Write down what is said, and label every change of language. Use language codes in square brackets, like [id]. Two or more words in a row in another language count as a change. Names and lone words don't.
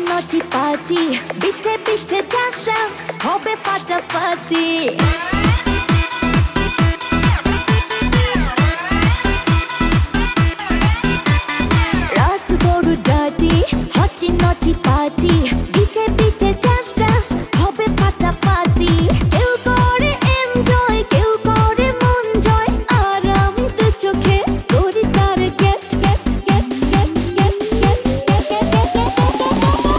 [en] naughty party, bitte bitte dance dance, [bn] হবে ফাটাফাটি। রাত বড় [en] dirty, hotty naughty party, bitte bitte dance dance, [bn] হবে ফাটাফাটি। কেউ করে enjoy, কেউ করে মন জয়, আর আমি দু চোখে করি তার [en] get get get get [bn] get get get get get।